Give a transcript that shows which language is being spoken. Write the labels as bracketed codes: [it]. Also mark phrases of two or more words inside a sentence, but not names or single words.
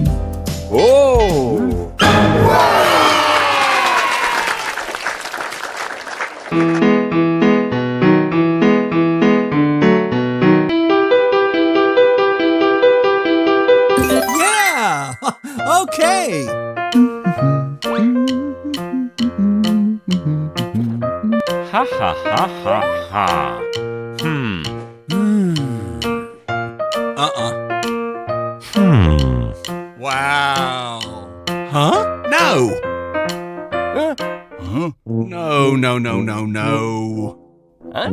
[en] Oh! Yeah! Okay! Ha ha ha ha ha. Wow! Huh? No! No, no, no, no, no. Huh?